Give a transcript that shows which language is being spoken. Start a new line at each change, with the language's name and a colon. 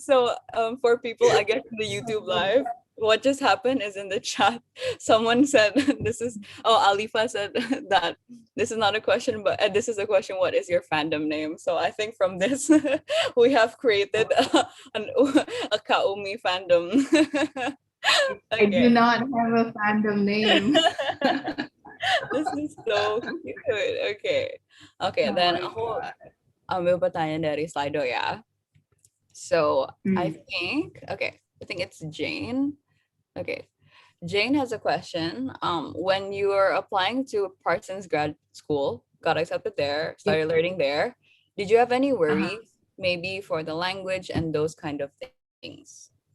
English: So for people, I guess, in the YouTube live, what just happened is in the chat, someone said Alifa said that this is not a question, but this is a question, what is your fandom name? So I think from this, we have created a Kaumi fandom. Okay. I do not have a fandom name. This is so cute. Okay, then
Indonesian: aku ambil pertanyaan dari Slido ya.
English: So I think it's Jane. Okay, Jane has a question. When you are applying to Parsons grad school, got accepted there, started learning there, did you have any worries, maybe for the language and those kind of things?